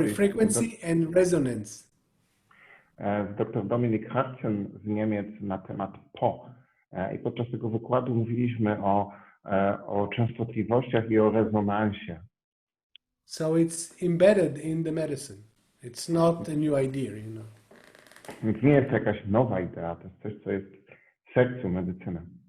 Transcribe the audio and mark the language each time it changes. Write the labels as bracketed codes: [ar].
[en] Frequency and resonance. [pl] Z dr Dominique Herzen z Niemiec na temat Po. I podczas tego wykładu mówiliśmy o częstotliwościach i o rezonansie. [en] So it's embedded in the medicine. It's not a new idea, you know. [pl] Więc nie jest to jakaś nowa idea, to jest coś, co jest w sercu medycyny.